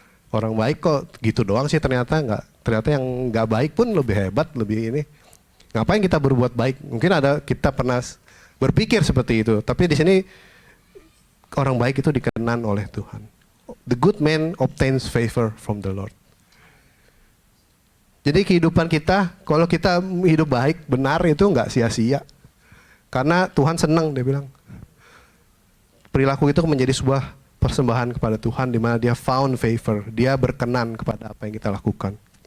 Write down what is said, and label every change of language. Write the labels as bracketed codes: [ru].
[id] Orang baik kok gitu doang sih, ternyata yang nggak baik pun lebih hebat, lebih ini. Ngapain kita berbuat baik? Mungkin kita pernah berpikir seperti itu, tapi di sini orang baik itu dikenan oleh Tuhan. [en] The good man obtains favor from the Lord. [id] Jadi kehidupan kita, kalau kita hidup baik, benar itu nggak sia-sia. Karena Tuhan senang, dia bilang. Perilaku itu menjadi sebuah persembahan kepada Tuhan, di mana dia [en] found favor, [id] dia berkenan kepada apa yang kita lakukan.